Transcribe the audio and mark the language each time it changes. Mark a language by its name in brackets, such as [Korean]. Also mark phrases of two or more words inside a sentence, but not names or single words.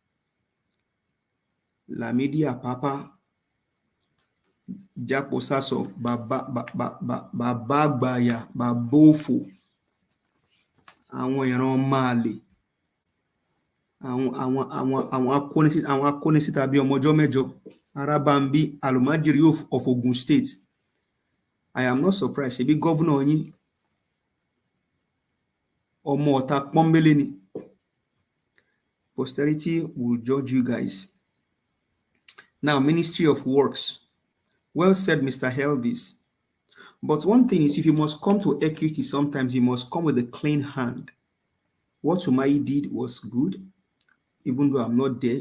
[Yoruba] Lamidi Apapa, Jẹ́po Sáso, bàbá àgbàyà, bàbá òfò, àwọn ìran Marley, àwọn akónisíta bí ọmọ ọjọ́ mẹ́jọ, Arabambi, [English] Alumajiri of Ogun State. I am not surprised. [Yoruba] Ṣebí governor yín ọmọ ọ̀tá pọ́nbélé ni. [English] Posterity will judge you guys. Now, Ministry of Works. Well said, Mr. Helvis. But one thing is, if you must come to equity, sometimes you must come with a clean hand. What Umai did was good, even though I'm not there.